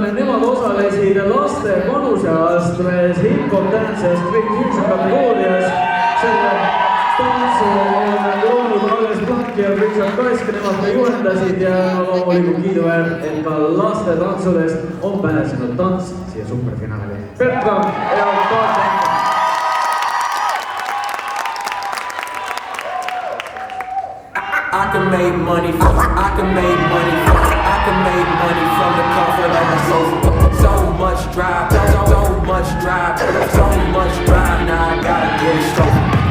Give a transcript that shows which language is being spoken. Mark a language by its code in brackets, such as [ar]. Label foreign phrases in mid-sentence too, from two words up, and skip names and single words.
[et] Nemad osalesid laste vanuseastmes [en] hip-hop dance [et] ja [en] street fusion [et] kategoorias. Selle tantsu on loonud Alles Blank ja Richard Kask, nemad ka juhendasid ja loomulikult kiiduväärt, et ka laste tantsudest on pääsenud tants siia superfinaali. Petrov ja Party Anthem. [en] I can make money from the comfort of my sofa. So much drive, so much drive, now I gotta get it straight.